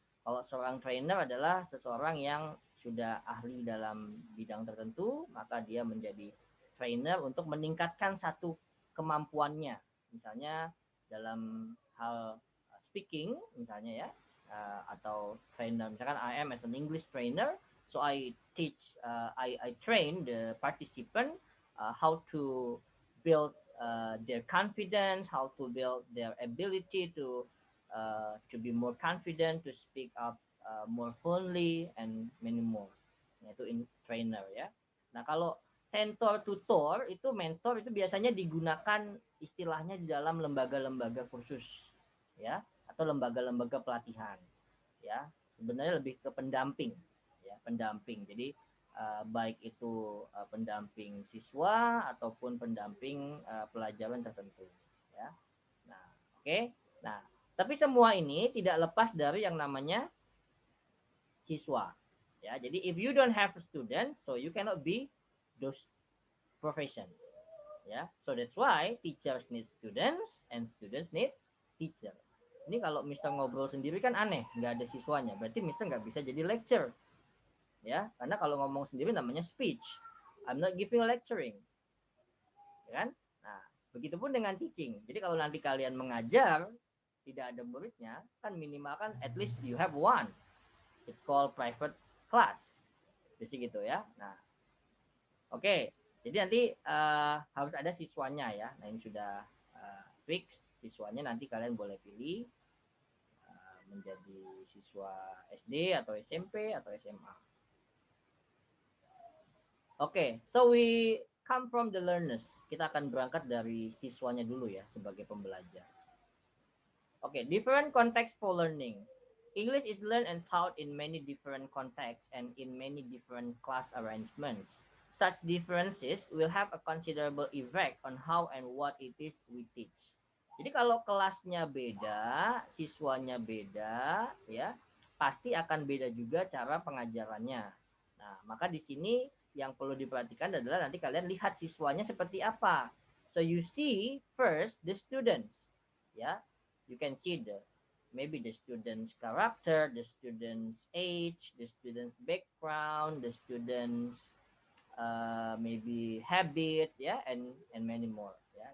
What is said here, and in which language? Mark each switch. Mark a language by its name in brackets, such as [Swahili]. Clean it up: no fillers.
[Indonesian] Kalau seorang trainer adalah seseorang yang sudah ahli dalam bidang tertentu, maka dia menjadi trainer untuk meningkatkan satu kemampuannya. Misalnya dalam hal speaking, misalnya ya, atau trainer. [English] Misalkan I am as an English trainer, so I teach, I train the participant how to build their confidence, how to build their ability to be more confident, to speak up more fluently, and many more. [Indonesian] Yaitu in trainer ya. Nah kalau mentor tutor itu, mentor itu biasanya digunakan istilahnya di dalam lembaga-lembaga kursus ya, atau lembaga-lembaga pelatihan ya. Sebenarnya lebih ke pendamping ya, pendamping. Jadi baik itu pendamping siswa ataupun pendamping pelajaran tertentu ya. Nah, oke. Nah, tapi semua ini tidak lepas dari yang namanya siswa ya. [English] Jadi if you don't have students, so you cannot be those profession ya. So that's why teachers need students and students need teacher. [Indonesian] Ini kalau Mister ngobrol sendiri kan aneh, nggak ada siswanya, berarti Mister nggak bisa jadi lecture ya, karena kalau ngomong sendiri namanya speech. [English] I'm not giving lecturing ya kan. [Indonesian] Nah begitupun dengan [English] teaching. [Indonesian] Jadi kalau nanti kalian mengajar tidak ada muridnya, kan minimal kan [English] at least you have one. It's called private class. [Indonesian] Jadi gitu ya. Nah, oke. Jadi nanti harus ada siswanya ya. Nah ini sudah fix. Siswanya nanti kalian boleh pilih menjadi siswa SD atau SMP atau SMA. [English] Oke, so we come from the learners. [Indonesian] Kita akan berangkat dari siswanya dulu ya sebagai pembelajar. [English] Okay, different context for learning. English is learned and taught in many different contexts and in many different class arrangements. Such differences will have a considerable effect on how and what it is we teach. [Indonesian] Jadi kalau kelasnya beda, siswanya beda, ya pasti akan beda juga cara pengajarannya. Nah, maka di sini yang perlu diperhatikan adalah nanti kalian lihat siswanya seperti apa. [English] So you see first the students, ya. You can see maybe the student's character, the student's age, the student's background, the student's maybe habit ya, and many more ya.